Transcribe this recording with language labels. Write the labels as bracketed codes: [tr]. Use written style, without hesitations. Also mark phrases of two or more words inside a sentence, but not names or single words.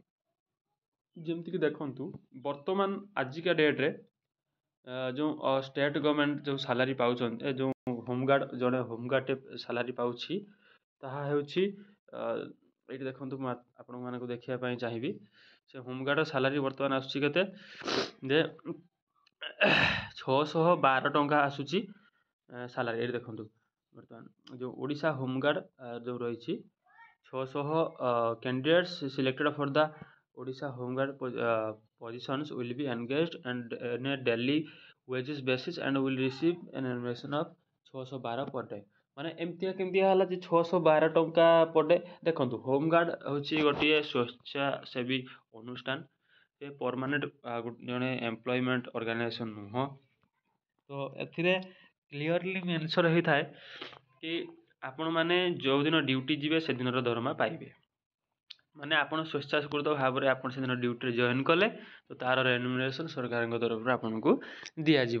[or] ଯେମିତିକି ଦେଖନ୍ତୁ ବର୍ତ୍ତମାନ ଆଜିକା ଡେଟ୍ରେ ଯେଉଁ [en] state government [or] ଯେଉଁ ସାଲାରୀ ପାଉଛନ୍ତି ଯେଉଁ ହୋମଗାର୍ଡ଼ ଜଣେ ହୋମଗାର୍ଡ଼ଟେ ସାଲାରୀ ପାଉଛି ତାହା ହେଉଛି ଏଇଠି ଦେଖନ୍ତୁ ମୁଁ ଆପଣମାନଙ୍କୁ ଦେଖିବା ପାଇଁ ଚାହିଁବି ସେ ହୋମଗାର୍ଡ଼ର ସାଲାରୀ ବର୍ତ୍ତମାନ ଆସୁଛି କେତେ ଯେ 612 ଟଙ୍କା ଆସୁଛି ସାଲାରୀ ଏଇଠି ଦେଖନ୍ତୁ ବର୍ତ୍ତମାନ ଯେଉଁ ଓଡ଼ିଶା ହୋମଗାର୍ଡ଼ ଯେଉଁ ରହିଛି 600 [en] candidates selected for the Odisha Home Guard positions will be engaged and in a daily wages basis and will receive an remuneration of 612 per day [or] ମାନେ ଏମିତିଆ କେମିତିଆ ହେଲା ଯେ 612 ଟଙ୍କା [en] per day [or] ଦେଖନ୍ତୁ ହୋମଗାର୍ଡ଼ ହେଉଛି ଗୋଟିଏ ସ୍ୱେଚ୍ଛାସେବୀ ଅନୁଷ୍ଠାନ ସେ ପରମାନେଣ୍ଟ ଜଣେ [en] employment organisation [or] ନୁହଁ ତ ଏଥିରେ [en] clearly mention [or] ହେଇଥାଏ କି ଆପଣମାନେ ଯେଉଁଦିନ ଡ୍ୟୁଟି ଯିବେ ସେଦିନର ଦରମା ପାଇବେ ମାନେ ଆପଣ ସ୍ୱେଚ୍ଛାକୃତ ଭାବରେ ଆପଣ ସେଦିନ ଡ୍ୟୁଟିରେ ଜଏନ୍ କଲେ ତ ତା'ର ରେନ୍ୟୁମରେସନ୍ ସରକାରଙ୍କ ତରଫରୁ ଆପଣଙ୍କୁ ଦିଆଯିବ।